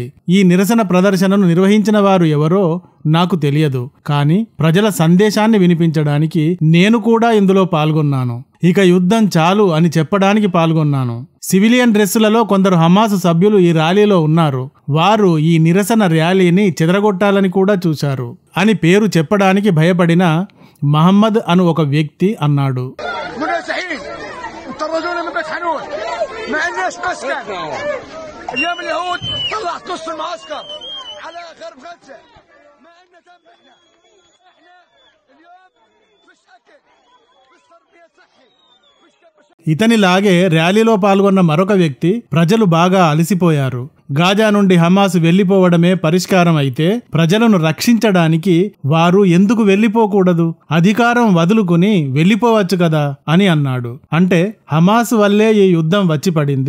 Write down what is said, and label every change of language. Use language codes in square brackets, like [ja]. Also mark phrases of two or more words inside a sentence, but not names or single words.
[te] ఈ నిరసన ప్రదర్శనను నిర్వహించిన వారు ఎవరో నాకు తెలియదు, కానీ ప్రజల సందేశాన్ని వినిపించడానికి నేను కూడా ఇందులో పాల్గొన్నాను. ఇక యుద్ధం చాలు అని చెప్పడానికి పాల్గొన్నాను. సివిలియన్ డ్రెస్సులలో కొందరు హమాస్ సభ్యులు ఈ ర్యాలీలో ఉన్నారు. వారు ఈ నిరసన ర్యాలీని చెదరగొట్టాలని కూడా చూశారు అని పేరు చెప్పడానికి భయపడిన మహమ్మద్ అను ఒక వ్యక్తి అన్నాడు. [ar] ما عندناش مسكن ايام اليهود طلعت نص المعسكر على غرب غزه ما عندنا دم احنا اليوم فيش اكل فيش تربيه صحي فيش [te] ఇతనిలాగే ర్యాలీలో పాల్గొన్న మరొక వ్యక్తి, ప్రజలు బాగా అలసిపోయారు, గాజా నుండి హమాస్ వెళ్లిపోవడమే పరిష్కారం అయితే ప్రజలను రక్షించడానికి వారు ఎందుకు వెళ్లిపోకూడదు, అధికారం వదులుకుని వెళ్లిపోవచ్చు కదా అని అన్నాడు. అంటే హమాస్ వల్లే ఈ యుద్ధం వచ్చి పడింది.